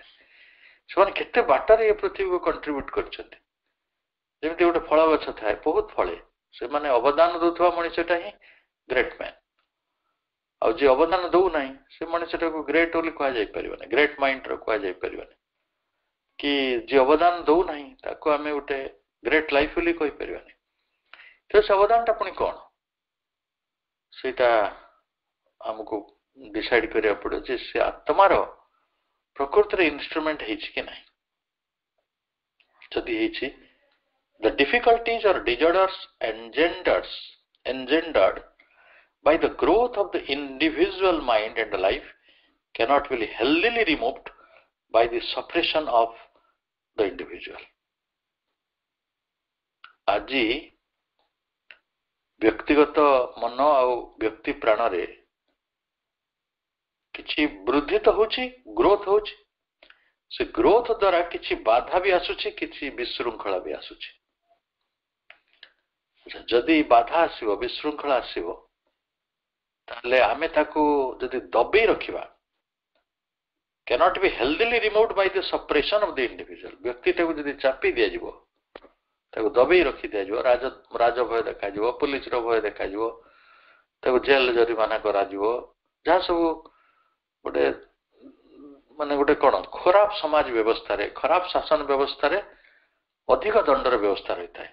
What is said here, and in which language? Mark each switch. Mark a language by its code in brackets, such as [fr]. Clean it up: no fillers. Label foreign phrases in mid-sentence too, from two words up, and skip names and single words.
[or] ସେମାନେ କେତେ ବାଟରେ ଏ ପୃଥିବୀକୁ କଣ୍ଟ୍ରିବ୍ୟୁଟ୍ କରିଛନ୍ତି ଯେମିତି ଗୋଟେ ଫଳ ଗଛ ଥାଏ ବହୁତ ଫଳେ ସେମାନେ ଅବଦାନ ଦେଉଥିବା ମଣିଷଟା ହିଁ [en] great man [or] ଆଉ ଯିଏ ଅବଦାନ ଦେଉନାହିଁ ସେ ମଣିଷଟାକୁ ଗ୍ରେଟ୍ ବୋଲି କୁହାଯାଇପାରିବନି [en] great mindର [or] କୁହାଯାଇପାରିବନି କି ଯିଏ ଅବଦାନ ଦେଉନାହିଁ ତାକୁ ଆମେ ଗୋଟେ [en] great life [or] ବୋଲି କହିପାରିବାନି ତ ସେ ଅବଦାନଟା ପୁଣି କ'ଣ ସେଇଟା ଆମକୁ ଡିସାଇଡ୍ କରିବାକୁ ପଡ଼ିବ ଯେ ସେ ଆତ୍ମାର ପ୍ରକୃତିରେ ଇନଷ୍ଟ୍ରୁମେଣ୍ଟ ହେଇଛି କି ନାହିଁ ଯଦି ହେଇଛି [en] the difficulties or disorders engendered by the growth of the individual mind and life cannot be healthily removed by the suppression of the individual [or] ଆଜି ବ୍ୟକ୍ତିଗତ ମନ ଆଉ ବ୍ୟକ୍ତି ପ୍ରାଣରେ କିଛି ବୃଦ୍ଧି ତ ହଉଛି ଗ୍ରୋଥ ହଉଛି ସେ ଗ୍ରୋଥ ଦ୍ୱାରା କିଛି ବାଧା ବି ଆସୁଛି କିଛି ବିଶୃଙ୍ଖଳା ବି ଆସୁଛି ଯଦି ବାଧା ଆସିବ ବିଶୃଙ୍ଖଳା ଆସିବ ତାହେଲେ ଆମେ ତାକୁ ଯଦି ଦବେଇ ରଖିବା [en] cannot be healthily removed by the suppression of the individual [or] ବ୍ୟକ୍ତିଟାକୁ ଯଦି ଚାପି ଦିଆଯିବ ତାକୁ ଦବେଇ ରଖି ଦିଆଯିବ ରାଜ ଭୟ ଦେଖାଯିବ ପୁଲିସର ଭୟ ଦେଖାଯିବ ତାକୁ ଜେଲ ଜରିମାନା କରାଯିବ ଯାହା ସବୁ ଗୋଟେ ମାନେ ଗୋଟେ କଣ ଖରାପ ସମାଜ ବ୍ୟବସ୍ଥାରେ ଖରାପ ଶାସନ ବ୍ୟବସ୍ଥାରେ ଅଧିକ ଦଣ୍ଡର ବ୍ୟବସ୍ଥା ରହିଥାଏ।